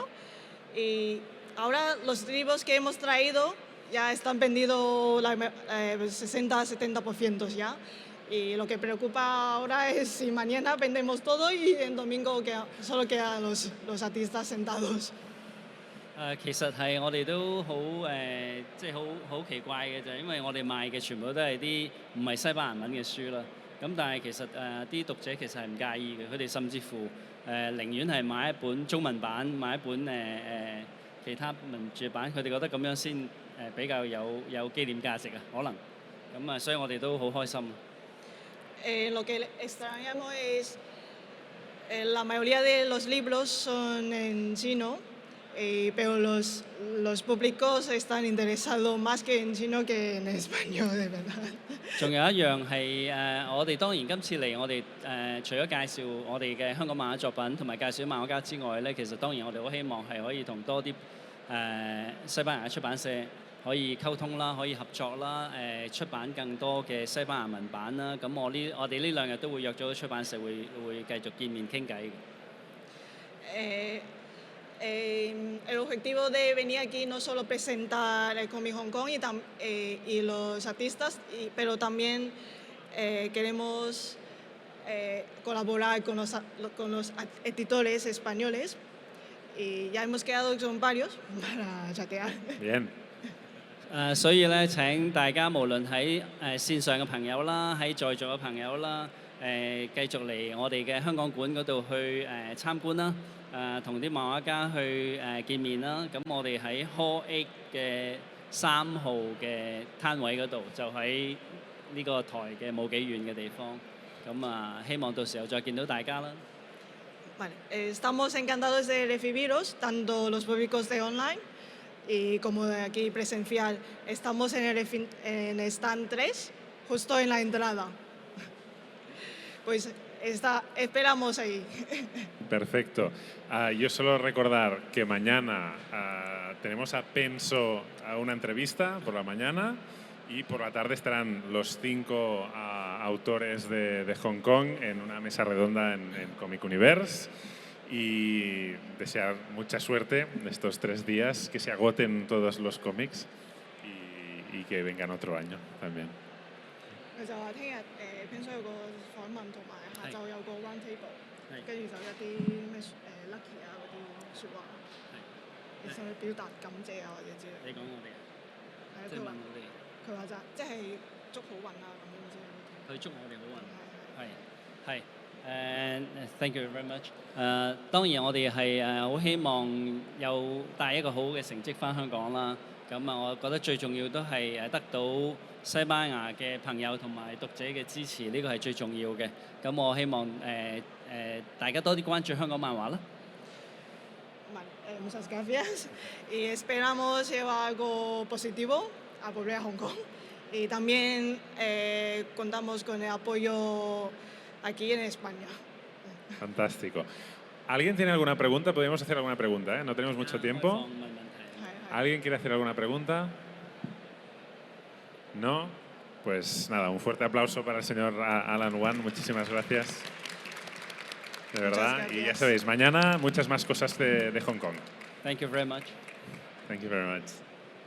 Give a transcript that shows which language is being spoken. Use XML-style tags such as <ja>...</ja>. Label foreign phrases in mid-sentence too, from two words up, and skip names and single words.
<es>Y ahora los libros que hemos traído ya están vendidos 60-70% ya. Y lo que preocupa ahora es si mañana vendemos todo y el domingo solo quedan los artistas sentados.</es> <yue>其實係我哋都好即係好奇怪嘅就係因為我哋賣嘅全部都係啲唔係西班牙文嘅書啦。咁但係其實啲讀者其實係唔介意嘅，佢哋甚至乎寧願係買一本中文版，買一本其他文字版，佢哋覺得咁樣先比較有紀念價值啊，可能。咁啊，所以我哋都好開心。</yue> <es>Lo que extrañamos es la mayoría de los libros son en chino, pero los públicos están interesados más que en chino que en español, de verdad.</es> <yue>仲有一樣係我哋當然今次嚟，我哋除咗介紹我哋嘅香港漫畫作品同埋介紹啲漫畫家之外咧，其實當然我哋好希望係可以同多啲西班牙嘅出版社可以溝通啦，可以合作啦，出版更多嘅西班牙文版啦。咁我哋呢兩日都會約咗出版社會繼續見面傾偈嘅。</yue> <es>El objetivo de venir aquí no solo presentar el Comic Hong Kong y los artistas, pero también queremos colaborar con los editores españoles y ya hemos quedado con varios para chatear. Bien.</es> <yue>所以咧請大家無論喺線上嘅朋友啦，喺在座嘅朋友啦，繼續嚟我哋嘅香港館嗰度去參觀啦，同啲漫畫家去見面啦。咁我哋喺 Hall 8嘅3號嘅攤位嗰度，就喺呢個台嘅冇幾遠嘅地方。咁希望到時候再見到大家啦。</yue> <es>Vale, estamos encantados de recibiros, tanto los públicos de online y como de aquí presencial. Estamos en el stand 3, justo en la entrada. Pues esperamos ahí. Perfecto. Yo solo recordar que mañana tenemos a Penso a una entrevista por la mañana y por la tarde estarán los 5 autores de Hong Kong en una mesa redonda en Comic Universe. Y desear mucha suerte estos 3 días, que se agoten todos los cómics y que vengan otro año también.</es> <yue>就話聽日Penso有個訪問，同埋下晝有個</yue> <en>round table，</en> <yue>跟住就一啲咩lucky 啊嗰啲説話，你想去表達感謝啊或者之類。你講我哋係啊，即係問我哋。佢話即係祝好運啊咁樣之類。佢祝我哋好運。係。</yue> <en>Thank you very much。</en> <yue>當然我哋係好希望有帶一個好嘅成績翻香港啦。咁我覺得最重要都係得到西班牙嘅朋友同埋讀者嘅支持，呢個係最重要嘅。咁我希望大家多啲關注香港漫畫啦。</yue> <es>Muchas gracias y esperamos llevar algo positivo a volver a Hong Kong y también contamos con el apoyo aquí en España. Fantástico. ¿Alguien tiene alguna pregunta? Podríamos hacer alguna pregunta, ¿eh? No tenemos mucho tiempo. ¿Alguien quiere hacer alguna pregunta? ¿No? Pues nada, un fuerte aplauso para el señor Alan Wan. Muchísimas gracias. De verdad. Y ya sabéis, mañana muchas más cosas de Hong Kong.</es> <en>Thank you very much. Thank you very much.</en>